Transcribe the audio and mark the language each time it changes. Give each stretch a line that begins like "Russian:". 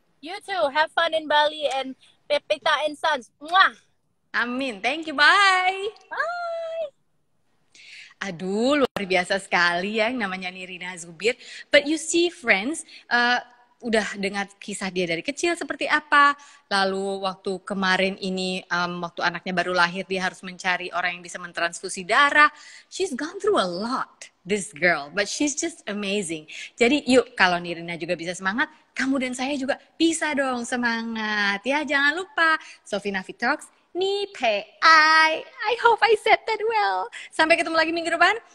English: You too, have fun in Bali and Pepita and Sons. Mwah. Amin, thank you, bye. Bye.
Indonesian: Aduh, luar biasa sekali ya yang namanya Nirina Zubir.
English: But you see friends,
Indonesian: udah dengar kisah dia dari kecil seperti apa. Lalu waktu kemarin ini, waktu anaknya baru lahir, dia harus mencari orang yang bisa mentransfusi darah.
English: She's gone through a lot, this girl. But she's just amazing.
Indonesian: Jadi yuk, kalau Nirina juga bisa semangat, kamu dan saya juga bisa dong semangat. Ya, jangan lupa, Sofina Fit Talks, Ni Pei Ai.
English: I hope I said that well.
Indonesian: Sampai ketemu lagi minggu depan.